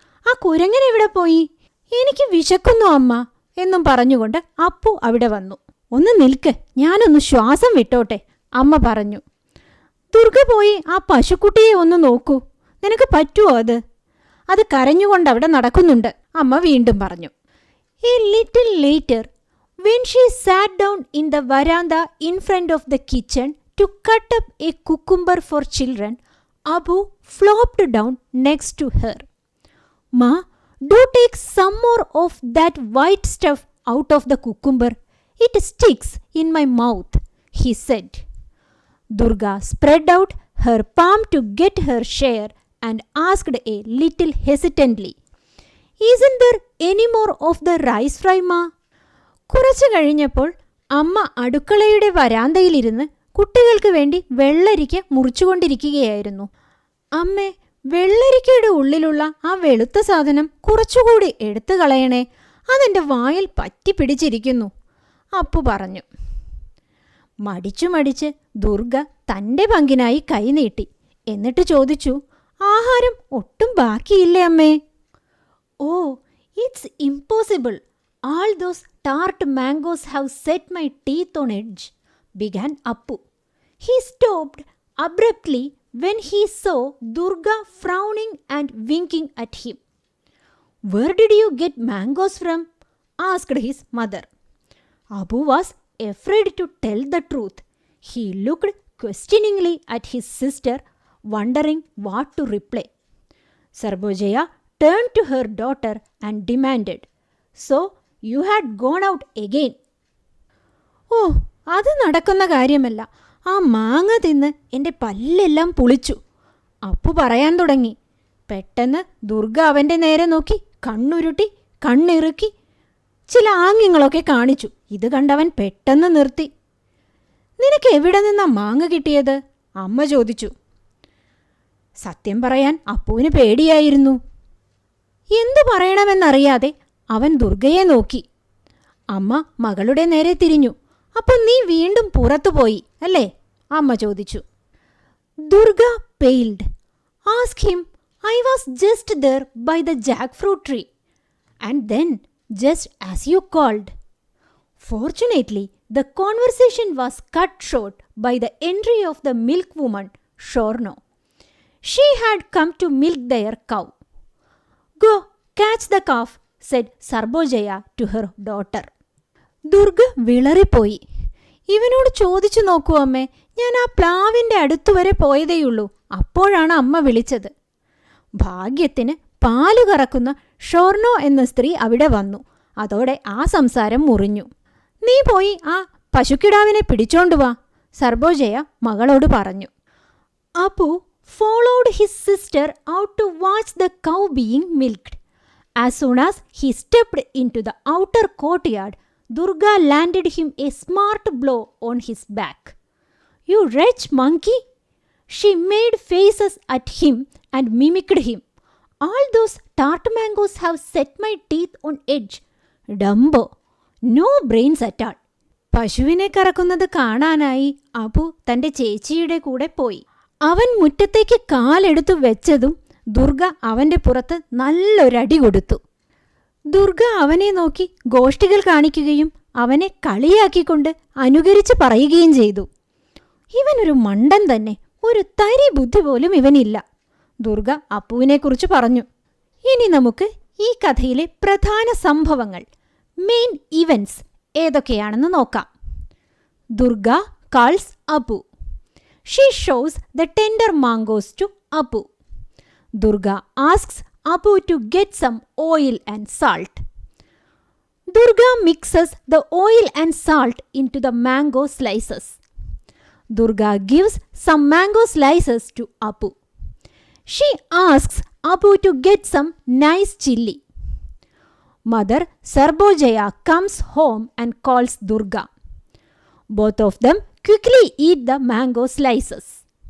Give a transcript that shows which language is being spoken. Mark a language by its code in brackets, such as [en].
[ml] "ആ കുരങ്ങൻ എവിടെ പോയി? എനിക്ക് വിശക്കുന്നു അമ്മ," എന്നും പറഞ്ഞുകൊണ്ട് അപ്പു അവിടെ വന്നു. "ഒന്ന് നിൽക്ക്, ഞാനൊന്ന് ശ്വാസം വിട്ടോട്ടെ," അമ്മ പറഞ്ഞു. "ദുർഗ പോയി ആ പശുക്കുട്ടിയെ ഒന്ന് നോക്കൂ. നിനക്ക് പറ്റുമോ അത്? അത് കരഞ്ഞുകൊണ്ടവിടെ നടക്കുന്നുണ്ട്," അമ്മ വീണ്ടും പറഞ്ഞു. [en] A little later, when she sat down in the veranda in front of the kitchen to cut up a cucumber for children, Abu flopped down next to her. "Ma, do take some more of that white stuff out of the cucumber. It sticks in my mouth," he said. Durga spread out her palm to get her share and asked a little hesitantly, "Isn't there any more of the rice fry, Ma?" [ml] കുറച്ചു കഴിഞ്ഞപ്പോൾ അമ്മ അടുക്കളയുടെ വരാന്തയിലിരുന്ന് കുട്ടികൾക്ക് വേണ്ടി വെള്ളരിക്ക മുറിച്ചുകൊണ്ടിരിക്കുകയായിരുന്നു. "അമ്മേ, വെള്ളരിക്കയുടെ ഉള്ളിലുള്ള ആ വെളുത്ത സാധനം കുറച്ചുകൂടി എടുത്തു കളയണേ, അതെൻ്റെ വായിൽ പറ്റി പിടിച്ചിരിക്കുന്നു," അപ്പു പറഞ്ഞു. മടിച്ചു മടിച്ച് ദുർഗ തൻ്റെ പങ്കിനായി കൈനീട്ടി. എന്നിട്ട് ചോദിച്ചു, "ആഹാരം ഒട്ടും ബാക്കിയില്ലേ അമ്മേ?" [en] "Oh, it's impossible. All those tart mangoes have set my teeth on edge," began Appu. He stopped abruptly when he saw Durga frowning and winking at him. "Where did you get mangoes from?" asked his mother. Appu was afraid to tell the truth. He looked questioningly at his sister, wondering what to reply. Sarbojaya turned to her daughter and demanded, "So you had gone out again?" [ml] "ഓ, അത് നടക്കുന്ന കാര്യമല്ല. ആ മാങ്ങ തിന്ന് എൻ്റെ പല്ലെല്ലാം പുളിച്ചു," അപ്പു പറയാൻ തുടങ്ങി. പെട്ടെന്ന് ദുർഗ അവൻ്റെ നേരെ നോക്കി കണ്ണുരുട്ടി കണ്ണിറുക്കി ചില ആംഗ്യങ്ങളൊക്കെ കാണിച്ചു. ഇത് കണ്ടവൻ പെട്ടെന്ന് നിർത്തി. നിനക്ക് എവിടെ നിന്നാ മാങ്ങ കിട്ടിയത്? അമ്മ ചോദിച്ചു. സത്യം പറയാൻ അപ്പുവിന് പേടിയായിരുന്നു. എന്തു പറയണമെന്നറിയാതെ അവൻ ദുർഗയെ നോക്കി. അമ്മ മകളുടെ നേരെ തിരിഞ്ഞു. അപ്പോൾ നീ വീണ്ടും പുറത്തുപോയി അല്ലേ? അമ്മ ചോദിച്ചു. [en] Durga paled. Ask him. I was just there by the jackfruit tree. And then, just as you called. Fortunately, the conversation was cut short by the entry of the milkwoman, Shorno. She had come to milk their cow. Go, catch the calf, said Sarbojaya to her daughter. [ml] Durga വിളറിപ്പോയി. ഇവനോട് ചോദിച്ചു നോക്കൂ അമ്മേ, ഞാൻ ആ പ്ലാവിൻ്റെ അടുത്തുവരെ പോയതേയുള്ളൂ. അപ്പോഴാണ് അമ്മ വിളിച്ചത്. ഭാഗ്യത്തിന് പാല് കറക്കുന്ന ഷോർണോ എന്ന സ്ത്രീ അവിടെ വന്നു. അതോടെ ആ സംസാരം മുറിഞ്ഞു. നീ പോയി ആ പശുക്കിടാവിനെ പിടിച്ചോണ്ടു വാ, സർബോജയ മകളോട് പറഞ്ഞു. [en] Appu followed his sister out to watch the cow being milked. As soon as he stepped in to the outer courtyard, Durga landed him a smart blow on his back. You wretch monkey! She made faces at him and mimicked him. All those tart mangoes have set my teeth on edge. Dumbo. No brains at all. [ml] പശുവിനെ കറക്കുന്നത് കാണാനായി അപ്പു തൻ്റെ ചേച്ചിയുടെ കൂടെ പോയി. അവൻ മുറ്റത്തേക്ക് കാലെടുത്തു വെച്ചതും ദുർഗ അവൻ്റെ പുറത്ത് നല്ലൊരടി കൊടുത്തു. ദുർഗ അവനെ നോക്കി ഗോഷ്ഠികൾ കാണിക്കുകയും അവനെ കളിയാക്കിക്കൊണ്ട് അനുകരിച്ച് പറയുകയും ചെയ്തു. ഇവനൊരു മണ്ടൻ തന്നെ, ഒരു തരി ബുദ്ധി പോലും ഇവനില്ല, ദുർഗ അപ്പുവിനെക്കുറിച്ച് പറഞ്ഞു. ഇനി നമുക്ക് ഈ കഥയിലെ പ്രധാന സംഭവങ്ങൾ, [en] main events [ml] ഏതൊക്കെയാണെന്ന് നോക്കാം. [en] Durga calls Appu. She shows the tender mangoes to Appu. Durga asks Appu to get some oil and salt. Durga mixes the oil and salt in to the mango slices. Durga gives some mango slices to Appu. She asks Appu to get some nice chilli. Mother Sarbojaya comes home and calls Durga. Both of them quickly eat the mango slices.